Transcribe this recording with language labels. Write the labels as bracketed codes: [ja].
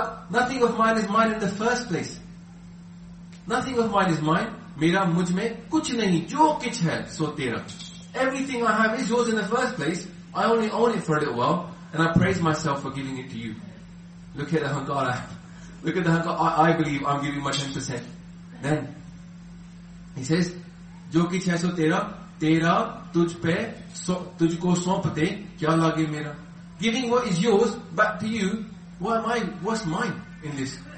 [en] Nothing of mine is mine in the first place. Nothing of mine is mine. [hi] Mera mujhme kuch nahi. Jo kich hai, so tera. [en] Everything I have is yours in the first place. I only own it for a little while. And I praise myself for giving it to you. Look at the hankara. Look at the hankara. I believe I'm giving my 10%. Then, he says, [hi] ਜੋ ਕਿਛ ਹੈ ਸੋ ਤੇਰਾ, ਤੇਰਾ ਤੁਝਪੇ, ਤੁਝਕੋ ਸੌਂਪਤੇ, ਕਿਆ ਲਾਗੇ ਮੇਰਾ. [en] Giving what is yours back to you, why am I, what's mine in this?